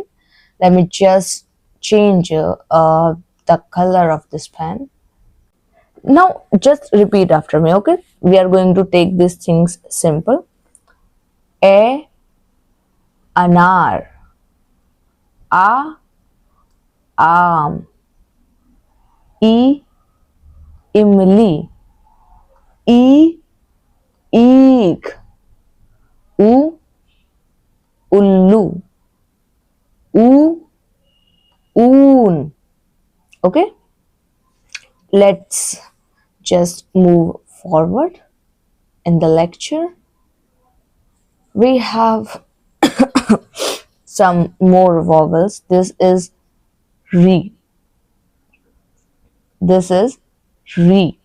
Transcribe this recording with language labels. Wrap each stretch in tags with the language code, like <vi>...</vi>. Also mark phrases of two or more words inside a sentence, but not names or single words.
<en>Let me just change the color of this pen. Now just repeat after me, okay? We are going to take these things simple.</en> <hi>अ अनार, आ आम, ई इमली, ई ईख, उ उल्लू, ऊ ऊन.</hi> <en>Okay, let's just move forward in the lecture. We have some more vowels. This is re. This is re.</en>